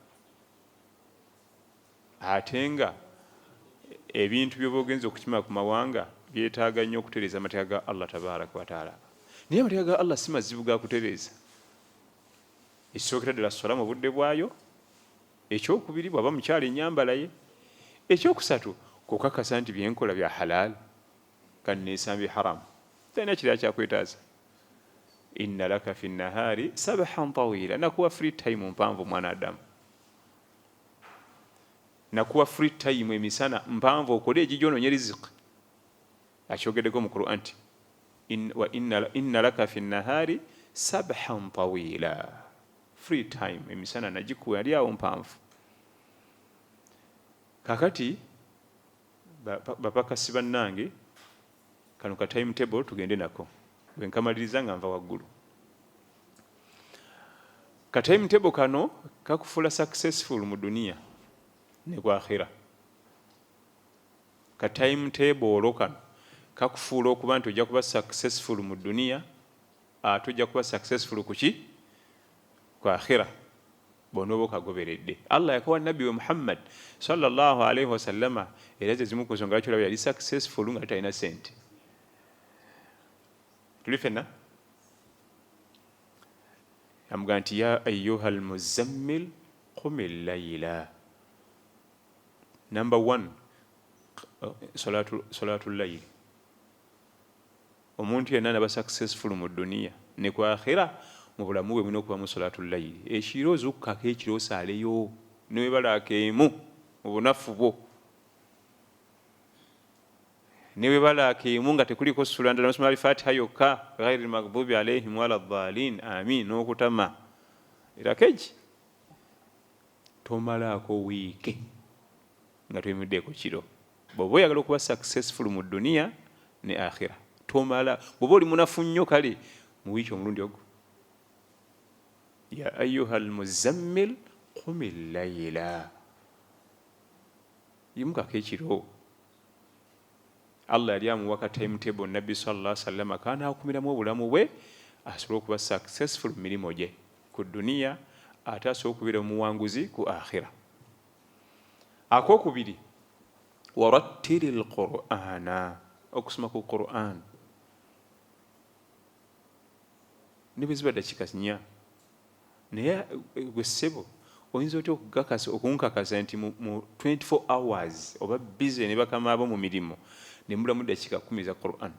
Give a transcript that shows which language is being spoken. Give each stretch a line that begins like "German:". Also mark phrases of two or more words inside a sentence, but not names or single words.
Ganda: Ate nga ebintu by'obaogenza okukima ku mawanga byetaaga nnyo okutereeza amateeka ga Allah
Arabic: تبارك وتعالى,
Ganda: naye amateeka ga Allah si mazibu ga kutereeza. Ekisookera ddala sola mu budde bwayo, ekyokubiri bw'aba mukyala ennyambala ye, ekyokusatu kukakasa nti byenkola bya halal kanneesambye haramu, talina kirala kyakwetaaza.
Arabic: إن لك في النهار سبحا طويلا,
Ganda: nakuwa
English: free time
Ganda: mpanvu mwana Adamu, nakuwa
English: free time
Ganda: emisana mpanvu okole egigyonoonya riziki. Akyogeddeko mu Qur'an nti
Arabic: إن لك في النهار سبحا طويلا,
English: free time
Ganda: emisana nagikuwa yali awo mpanvu. Kakati bapakasi bannange, kano ka timetable tugende nako bwe nkamaliriza nga nva waggulu. Ka timetable kano kakufuula successful mu duniya ne ku akhira. Ka timetable kano kakufuula okuba nti ojja kuba successful mu duniya, ate ojja kuba successful ku ki? Ku akhira, bw'onooba okagoberedde. Allah yakawa nabbi we Muhammad
Arabic: صلى الله عليه وسلم,
Ganda: era ze zimu ku nsonga lwaki olaba yali successful nga talina sente. Tuli fenna amugamba nti
Arabic: يا أيها المزمل قم الليل. Number 1, صلاة الليل.
Ganda: Omuntu yenna naba successful mu duniya ne ku akhira, mu bulamu bwe mulina okubamu
Arabic: صلاة الليل.
Ganda: Ekiro zukkako ekiro osaaleyo newebalaako emu mu bunafu bwo, newebalaako emu nga tekuliko sula ndala nosoma al-Fatiha yokka,
Arabic: غير المغضوب عليهم ولا الضالين آمين,
Ganda: n'okutama. Era keji tomalaako wiiki nga toyimiddeeko kiro. Bw'oba oyagala okuba successful mu duniya ne akhira, tomala. Bw'oba oli munafu nnyo, kale mu wiiki omulundi ogwo,
Arabic: يا أيها المزمل قم الليل,
Ganda: yimukako ekiro. Allah yali amuwa ka timetable nabbi
Arabic: صلى الله عليه وسلم
Ganda: kanaakumiramu obulamu bwe asobole okuba successful mu mirimu gye ku duniya, ate asobole okubeera omuwanguzi ku akhira. Akokubiri,
Arabic: ورتل القرآن,
Ganda: okusoma ku Qur'an. Ne bwe ziba dakiika 4, naye gwe ssebo oyinza otya okunkakasa nti mu 24 hours oba busy ne bakama abo mu mirimu ne mulamu dakiika 10 za Qur'an?